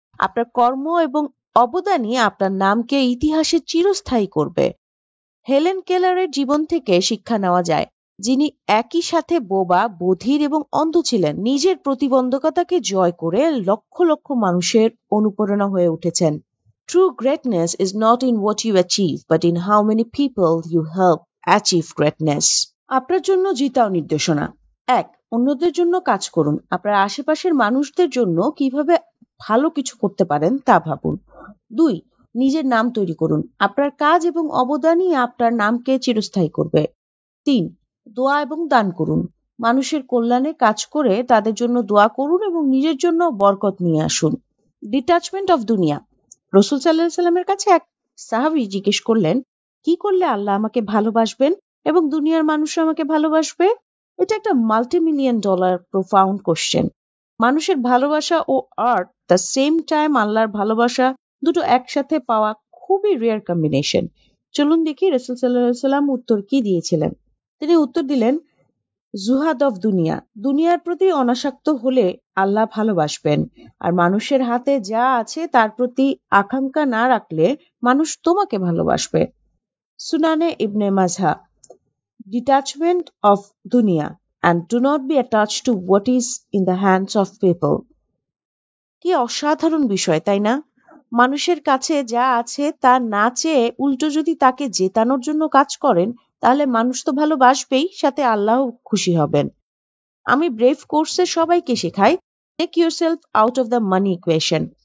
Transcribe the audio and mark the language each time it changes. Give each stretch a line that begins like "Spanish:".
Bangla: আপনার কর্ম এবং অবদানই আপনার নামকে ইতিহাসে চিরস্থায়ী করবে। হেলেন কেলারের জীবন থেকে শিক্ষা নেওয়া যায়, যিনি একই সাথে বোবা, বধির এবং অন্ধ ছিলেন। নিজের প্রতিবন্ধকতাকে জয় করে লক্ষ লক্ষ মানুষের অনুপ্রেরণা হয়ে উঠেছেন।
English: True greatness is not in what you achieve, but in how many people you help achieve greatness.
Bangla: আপনার জন্য জিতাও নির্দেশনা। 1. অন্যদের জন্য কাজ করুন। আপনার আশেপাশের মানুষদের জন্য কিভাবে ভালো কিছু করতে পারেন তা ভাবুন। 2. নিজের নাম তৈরি করুন। আপনার কাজ এবং অবদানই আপনার নামকে চিরস্থায়ী করবে। 3. দোয়া এবং দান করুন। মানুষের কল্যাণে কাজ করে তাদের জন্য দোয়া করুন এবং নিজের জন্য বরকত নিয়ে আসুন।
English: Detachment of দুনিয়া।
Bangla: রাসূল সাল্লাল্লাহু আলাইহি সাল্লামের কাছে এক সাহাবী জিজ্ঞেস করলেন, কি করলে আল্লাহ আমাকে ভালোবাসবেন এবং দুনিয়ার মানুষ আমাকে ভালোবাসবে? এটা একটা মাল্টি-মিলিয়ন ডলার প্রোফাউন্ড কোশ্চেন। মানুষের ভালোবাসা ও
English: at the same time
Bangla: আল্লাহর ভালোবাসা দুটো একসাথে পাওয়া খুবই রেয়ার কম্বিনেশন। চলুন দেখি রাসূল সাল্লাল্লাহু আলাইহি সাল্লাম উত্তর কি দিয়েছিলেন। তিনি উত্তর দিলেন, জুহাদ অফ দুনিয়া। দুনিয়ার প্রতি অনাসক্ত হলে আল্লাহ ভালোবাসবেন, আর মানুষের হাতে যা আছে তার প্রতি আকাঙ্ক্ষা না রাখলে মানুষ তোমাকে ভালোবাসবে। সুনানে ইবনে মাঝা।
English: Detachment of দুনিয়া and do not be attached to what is in the hands of people.
Bangla: কি অসাধারণ বিষয়, তাই না? মানুষের কাছে যা আছে তা না চেয়ে উল্টো যদি তাকে জেতানোর জন্য কাজ করেন, তাহলে মানুষ তো ভালোবাসবেই, সাথে আল্লাহ খুশি হবেন। আমি ব্রেভ কোর্সে সবাইকে শেখাই,
English: Take yourself out of the money equation.